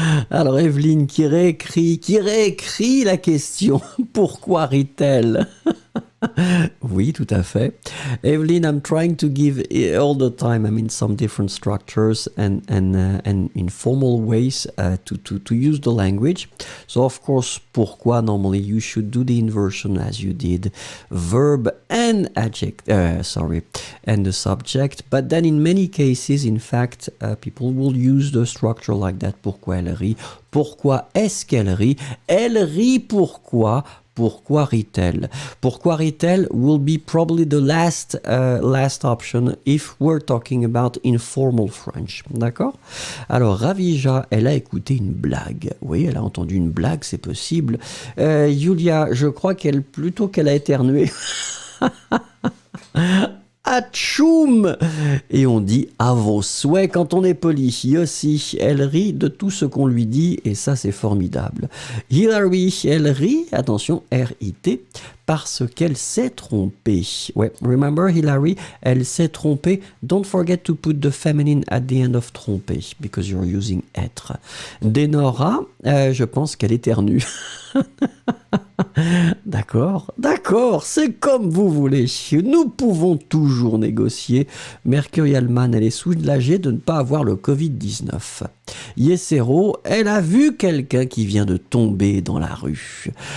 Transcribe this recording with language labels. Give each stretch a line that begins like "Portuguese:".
French: Alors Evelyne qui réécrit la question. Pourquoi rit-elle? Oui, tout à fait.
English: Evelyn, I'm trying to give all the time, I mean, some different structures and informal ways to use the language. So, of course, pourquoi, normally, you should do the inversion as you did. Verb and adjective, and the subject. But then in many cases, in fact, people will use the structure like that.
French: Pourquoi elle rit? Pourquoi est-ce qu'elle rit? Elle rit pourquoi? Pourquoi rit-elle? Pourquoi rit-elle
English: will be probably the last option if we're talking about informal French. D'accord?
French: Alors, Ravija, elle a écouté une blague. Oui, elle a entendu une blague, c'est possible. Julia, je crois qu'elle a éternué. Atchoum. Et on dit à vos souhaits quand on est poli. Yossi, elle rit de tout ce qu'on lui dit et ça c'est formidable. Hilary, elle rit, attention, R-I-T, parce qu'elle s'est trompée. Ouais, remember Hilary, elle s'est trompée.
English: Don't forget to put the feminine at the end of tromper because you're using être.
French: Denora, je pense qu'elle éternue. D'accord, c'est comme vous voulez. Nous pouvons toujours négocier. Mercurialman, elle est soulagée de ne pas avoir le Covid-19. Yesero, elle a vu quelqu'un qui vient de tomber dans la rue.